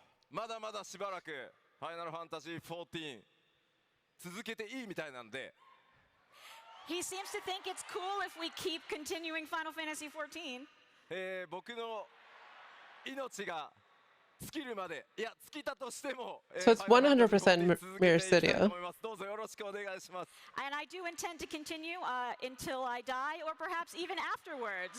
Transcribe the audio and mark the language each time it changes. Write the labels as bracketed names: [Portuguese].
[Japanese] まだまだしばらくファイナルファンタジー14続けていいみたいなんで、 [English] He seems to think it's cool if we keep continuing Final Fantasy XIV. [Japanese] 僕の命が尽きるまで、いや尽きたとしても、 [English] So it's 100% Mirror Studio. [Japanese] どうぞよろしくお願いします。 [English] And I do intend to continue until I die or perhaps even afterwards.